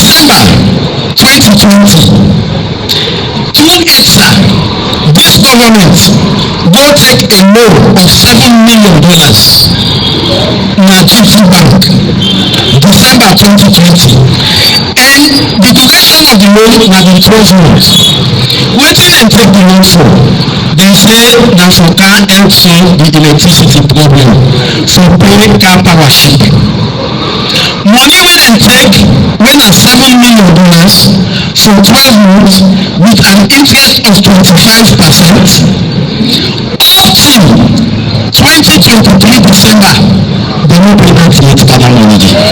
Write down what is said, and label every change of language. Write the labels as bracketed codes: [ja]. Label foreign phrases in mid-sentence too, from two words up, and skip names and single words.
[pcm] December 2020, through EXA, this government go take a loan of $7 million na GT Bank, December 2020, and the duration of the loan na been 12 months. Wetin dem take the loan for? Dem say na for can help solve the electricity problem for pay car power ship. Money wey dem take wey na $7 million for 12 months with an interest of 25%, up till 2023 December, dem no pay that yet for that money.